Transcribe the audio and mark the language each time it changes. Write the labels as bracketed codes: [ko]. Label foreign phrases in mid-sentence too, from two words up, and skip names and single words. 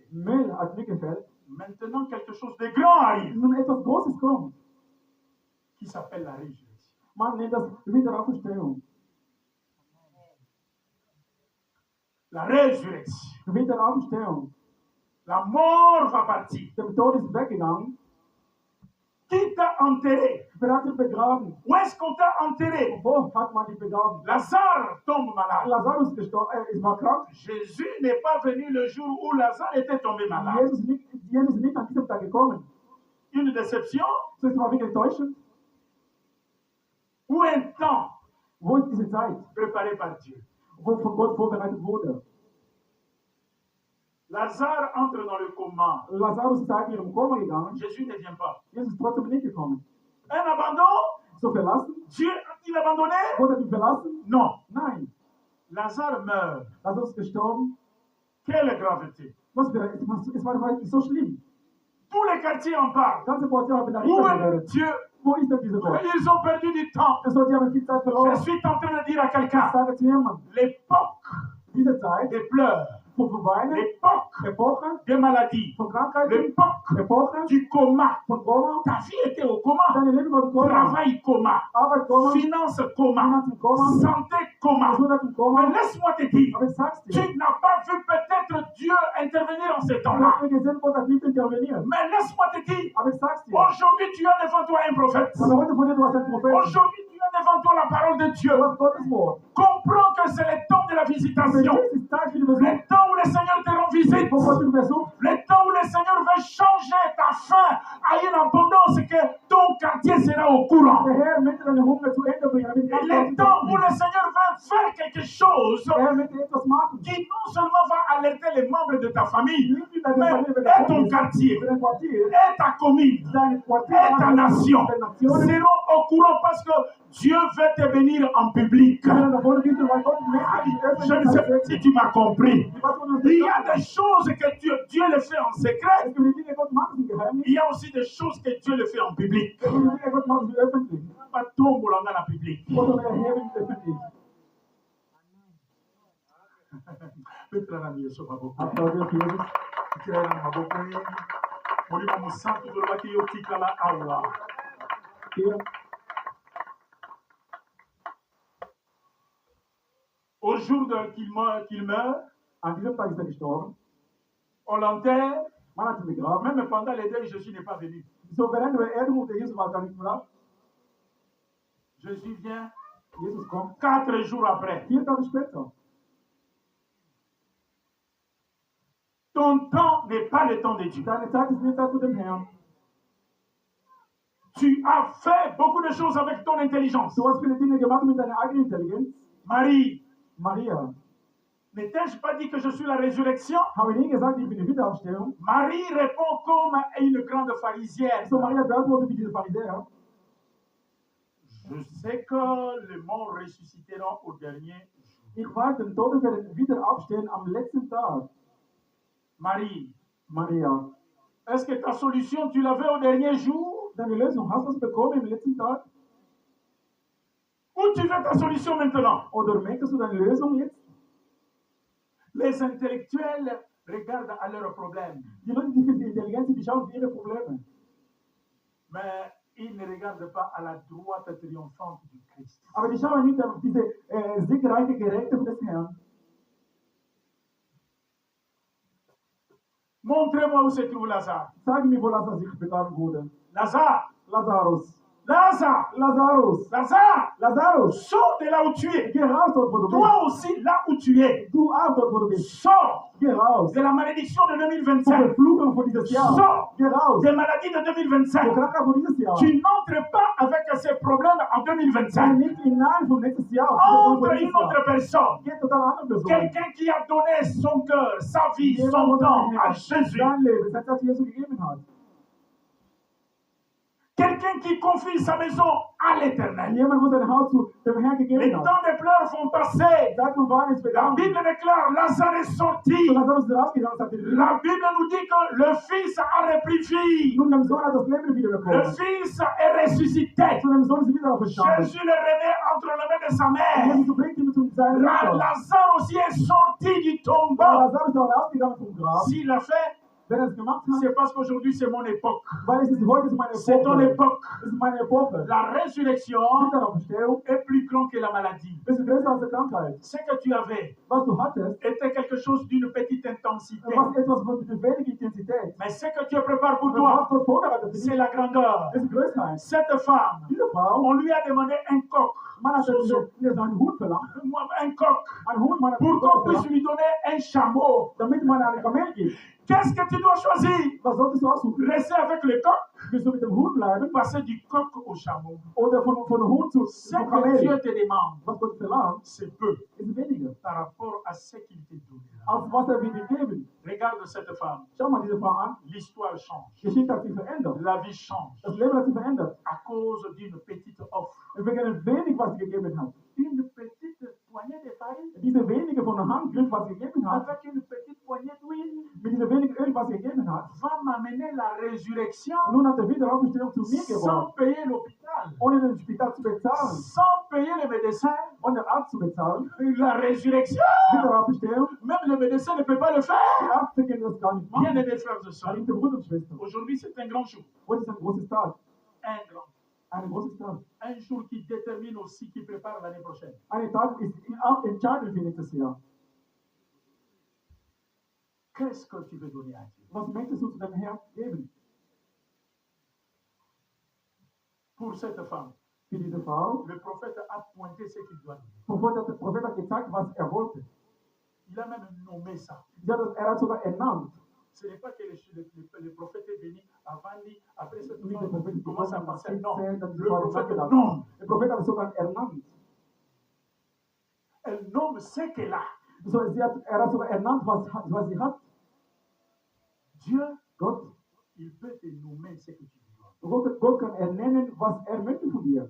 [de] Mehl hat nicht gefällt. [fr] Maintenant, quelque chose de grand arrive [de] Nun etwas Großes kommt. [fr] qui s'appelle la résurrection. [de] Man nennt das Wiederauferstehung. [fr] La résurrection. [de] Wiederauferstehung. [fr] La mort va partir. [de] Der Tod ist weggegangen. [fr] Qui t'a enterré? [de] Wer hat dich begraben? [fr] Où est-ce qu'on t'a enterré? [de] Wo hat man dich begraben? [fr] Lazare tombe malade. [de] Lazarus war krank. [fr] Jésus n'est pas venu le jour où Lazare était tombé malade. [de] Jesus ist nicht an diesem Tag gekommen. [fr] Une déception [de] So ist mal wieder enttäuschend. [fr] ou un temps [de] Wo ist diese Zeit, [fr] préparé par Dieu? [de] wo von Gott vorbereitet wurde? [fr] Lazare entre dans le coma. [de] Lazarus ist eigentlich im Koma gegangen. [fr] Jésus ne vient pas. [de] Jesus ist trotzdem nicht gekommen. [fr] Un abandon? [de] So verlassen? [fr] Dieu a-t-il abandonné? [de] Gott hat ihn verlassen? [fr] Non. [de] Nein. [fr] Lazare meurt. [de] Lazarus ist gestorben. [fr] Quelle gravité. [de] Es war so schlimm. [fr] Tous les quartiers en parlent. [de] Ganze Quartier haben [fr] Où [de] darüber [fr] est [de] geredet. [fr] Dieu? [de] Wo ist denn dieser Gott? [fr] Ils ont perdu du temps. [de] Es die haben viel Zeit [fr] Je [de] verloren. [fr] suis en train de dire à [de] Ich [fr] quelqu'un, [de] sage zu jemandem, [fr] l'époque [de] diese Zeit [fr] des pleurs, [de] von Weinen, [fr] l'époque [de] Epoche [fr] des maladies, [de] von Krankheiten, [fr] l'époque [de] Epoche [fr] du coma. [de] von Koma, [fr] Ta vie était au coma. [de] deine Leben war im Koma, [fr] Travail coma. [de] Arbeit Koma, [fr] Finance coma. [de] Finanzen im Koma, [fr] Santé coma. [de] Gesundheit im Koma. [fr] Mais laisse-moi te dire, [de] Aber ich sag's [fr] tu [de] dir, [fr] n'as pas vu peut-être Dieu intervenir en ces [de] du [fr] temps-là. [de] hast mir gesehen, Gott hat nicht interveniert. [fr] Mais laisse-moi te dire, [de] Aber ich sag's dir, [fr] aujourd'hui tu as devant toi un prophète. [de] aber heute von dir, du hast einen Propheten, [fr] Aujourd'hui tu as devant toi la parole de Dieu. [de] du hast Gottes Wort. [fr] Comprends que c'est le temps de la [de] Aber [fr] visitation. [de] dies ist Zeit für die Besuch, [fr] Le temps où le Seigneur te rend visite. [de] wo Gott den besucht, [fr] Le temps où le Seigneur veut changer ta faim à une abondance que ton quartier sera au courant. [de] der Herr möchte deine Hunger zu Ende bringen, damit ganz [fr] Le temps où le Seigneur veut faire quelque chose [de] der Herr möchte etwas machen. [fr] qui non seulement va alerter les membres de ta famille, [de] Nicht wie deine [fr] mais [de] Familie, wenn [fr] et ton quartier, [de] für dein Quartier, [fr] et ta commune, [de] dein Quartier, [fr] et ta nation [de] deine Nationen, [fr] seront au courant parce que Dieu veut te bénir en public. [de] wenn du davon gehst, weil Gott [fr] Je ne sais pas si tu m'as compris. Il y a des [de] Es [fr] choses que Dieu le fait en secret. [de] gibt die Dinge, Gott macht im Geheimnis, [fr] Il y a aussi des choses que Dieu le fait en public. [de] es gibt die Dinge, Gott macht sie öffentlich. [fr] Pas tombe dans la public. [de] Gott soll erheben öffentlich. [ln] Petra na Yesu maboko. [de] Applaudiere für Jesus. [ln] Petra na maboko. Molimo musantu tolobaki yo tikala awa. [de] Hier, [fr] Au jour qu'il meurt, [de] an diesem Tag ist gestorben. [fr] on l'enterre. [de] Man hat ihn begraben. [fr] Même pendant les deuils, Jésus n'est pas venu. [de] So, während der Erdruf der Jesus war gar nicht mehr da. [fr] Jésus vient [de] Jesus kommt [fr] 4 jours après. [de] 4 Tage später. [fr] Ton temps n'est pas le temps de Dieu. [de] Deine Zeit ist nicht Zeit mit dem Herrn. [fr] Tu as fait beaucoup de choses avec ton intelligence. [de] Du hast viele Dinge gemacht mit deiner eigenen Intelligenz. [fr] Marie, [de] Maria, [fr] ne t'ai-je pas dit que je suis la résurrection? [de] habe ich nie gesagt, ich bin die Wiederaufstehung? [fr] Marie répond comme une grande pharisienne. [de] So, Maria beantwortet wie diese Pharisäer. [fr] Je sais que les morts ressusciteront au dernier jour. [de] Ich weiß, den Toten werden wieder aufstehen am letzten Tag. [fr] Marie, [de] Maria, [fr] est-ce que ta solution, tu l'avais au dernier jour? [de] deine Lösung, hast du es bekommen im letzten Tag? [fr] Où tu veux ta solution maintenant? [de] Oder möchtest du deine Lösung jetzt? [fr] Les intellectuels regardent à leurs problèmes, [de] Die Leute, die für die Intelligenz sind, die schauen auf ihre Probleme. [fr] mais ils ne regardent pas à la droite triomphante du Christ. [de] Aber die schauen nicht auf diese siegreiche Gerechte des Herrn. [fr] Montrez-moi où se trouve Lazare. [de] Sag mir, wo Lazarus sich begraben wurde. [fr] Lazare, [de] Lazarus. [fr] Lazare, [de] Lazarus. [fr] Lazare, [de] Lazarus. [fr] sors de là où tu es. [de] Geh raus dort, wo du bist. [fr] Toi aussi, là où tu es, [de] Du auch dort, wo du bist. [fr] sors [de] Geh raus. [fr] de la malédiction de [de] Von [fr] 2025, [de] Verfluchung von dieses Jahr. [fr] Sors. [de] Geh raus. [fr] des maladies de [de] Von [fr] 2025. [de] Krankheit von dieses Jahr. [fr] Tu n'entres pas avec ces problèmes en [de] Sei [fr] 2025. [de] nicht hinein vom nächstes Jahr. [fr] Entre une autre personne. [de] Geh total andere Person. [fr] Quelqu'un qui a donné son cœur, sa vie, [de] Jemand, [fr] son [de] wo [fr] temps [de] sein [fr] à [de] Herz, [fr] Jésus. [de] sein Leben, sein Zeit Jesus gegeben hat. [fr] Quelqu'un qui confie sa maison à l'éternel. [de] Jemand, wo sein Haus zu dem Herrn [fr] Les [de] gegeben hat. [fr] temps des pleurs vont passer. [de] Seit von Wein ist [fr] La [de] begangen. [fr] Bible déclare, Lazare est sorti. [de] So Lazarus ist rausgegangen, sagt die Bibel. [fr] La Bible nous dit que le Fils a repris vie. [de] Nun, dem Sohn hat das Leben wieder [fr] Le [de] bekommen. [fr] Fils est ressuscité. [de] Zu dem Sohn ist wieder auferstanden. [fr] Jésus le remet entre les mains de sa mère. [de] Jesus bringt ihn zu seinem Vater. [fr] Lazare aussi est sorti du tombeau. [de] Lazarus ist auch rausgegangen vom Grab. [fr] S'il l'a fait, [de] Wenn er es gemacht hat, [fr] c'est parce qu'aujourd'hui c'est mon époque. [de] weil es ist heute ist meine [fr] C'est ton [de] Epoche. [fr] époque. [de] Es ist meine Epoche. [fr] La résurrection [de] Wiederaufstehung [fr] est plus grande que la maladie. [de] ist größer als die Krankheit. [fr] Ce que tu avais [de] Was du hattest, [fr] était quelque chose d'une petite intensité. [de] was etwas von weniger Intensität. [fr] Mais ce que Dieu prépare pour [de] Und [fr] toi, [de] was Gott vorbereitet für [fr] c'est [de] dich, [fr] la grandeur. [de] ist Größheit. [fr] Cette femme, [de] Diese Frau, [fr] on lui a demandé un coq. [de] man hat einen Hut verlangt. [fr] Un coq. [de] Einen Hut, man hat [fr] Pour [de] einen [fr] qu'on [de] Hut [fr] puisse [de] verlangt, [fr] lui donner un chameau. [de] damit man einen Kamel gibt. [fr] Qu'est-ce que tu dois choisir? [de] Was solltest du aussuchen? [fr] Rester avec le coq, [de] Willst du mit dem Hut bleiben [fr] passer du coq au chameau. [de] oder von dem Hut zum [fr] Ce que [de] Kamel? [fr] Dieu te demande, [de] Was Gott verlangt, [fr] c'est peu [de] ist weniger, [fr] par rapport à ce qu'il te donnera. [de] als was er dir geben. [fr] Regarde cette femme. [de] Schau mal diese Frau an. [fr] L'histoire change. [de] Die Geschichte hat sich verändert. [fr] La vie change [de] Das Leben hat sich verändert. [fr] à cause d'une petite offre. [de] Wegen dem wenig, was sie gegeben hat. [fr] Une petite poignée de farine [de] Diese wenige von der Handgriff, was sie gegeben hat, [fr] avec une petite poignée d'huile [de] mit dieser wenigen Öl, was sie gegeben hat, [fr] va m'amener la résurrection [de] nun hat er Wiederaufstehung zu mir [fr] sans [de] gebracht, [fr] payer l'hôpital, [de] ohne den Spital zu bezahlen, [fr] sans payer les médecins. [de] ohne den Arzt zu bezahlen. [fr] La résurrection, [de] Wiederaufstehung, [fr] même le médecin ne peut pas le [de] die [fr] faire. [de] Ärzte können das gar nicht [fr] Bien [de] machen. [fr] aimés frères et sœurs, [de] Liebe Brüder und Schwestern, [fr] aujourd'hui c'est un grand jour. [de] heute ist ein großes Tag. [fr] Un grand. [de] Ein großes Tag. [fr] Un jour qui détermine aussi, qui prépare l'année prochaine. [de] Ein Tag ist auch entscheidend für nächstes Jahr. [fr] Qu'est-ce que tu veux donner à Dieu? [de] Was möchtest du zu deinem Herrn geben? [fr] Pour cette femme, [de] Für diese Frau, [fr] le prophète a pointé ce qu'il doit donner. [de] der Prophet hat gezeigt, was er wollte. [fr] Il a même nommé ça. [de] Er hat sogar ernannt. [fr] Ce n'est pas que le prophète est venu avant lui, après cette [de] Nicht der [fr] femme, [de] Prophet [fr] il commence à penser. Non, [de] dass die [fr] le [de] Frau [fr] prophète [de] gesagt [fr] nomme. [de] hat. Der Prophet hat sogar ernannt. [fr] Elle nomme ce qu'elle a. [de] So, er hat sogar ernannt, was sie hat. [fr] Dieu, [de] Gott, [fr] il peut te nommer ce que tu veux. [de] Gott kann ernennen, was er möchte von dir.